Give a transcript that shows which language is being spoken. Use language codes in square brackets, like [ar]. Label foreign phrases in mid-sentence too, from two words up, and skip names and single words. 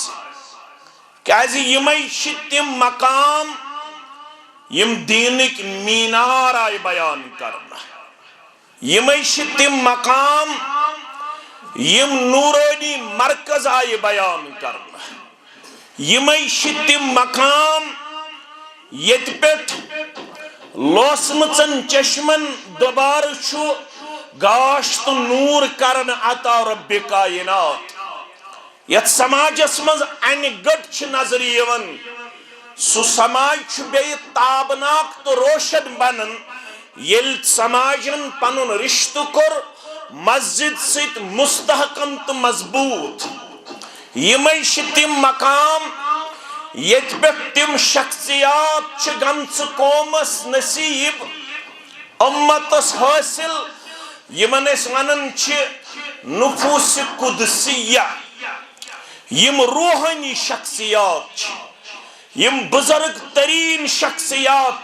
[ks] کیازِ یمئی چھ تم مقام یم دینک مینار آئی بیان کرنا یمئی چھ تم مقام یم نورانی مرکز آئی بیان کرنا یمئی چھ تم مقام یت پیٹھ لوسمچن چشمن دوبارہ چھو گاشت نور کرن عطا رب کائنات یت سماجس مز ان گٹ چھ نظر یون سو سماج چھ بے تابناک تو روشن بنن یل سماجن پنن رشتہ کر مسجد سیت مستحکم تو مضبوط یمئی چھ تم مقام یت پہ تم شخصیات چھ گمچ قومس نصیب امتس حاصل یمن اس ونن چھ نفوس قدسیہ یم روحانی شخصیات چھ یم بزرگ ترین شخصیات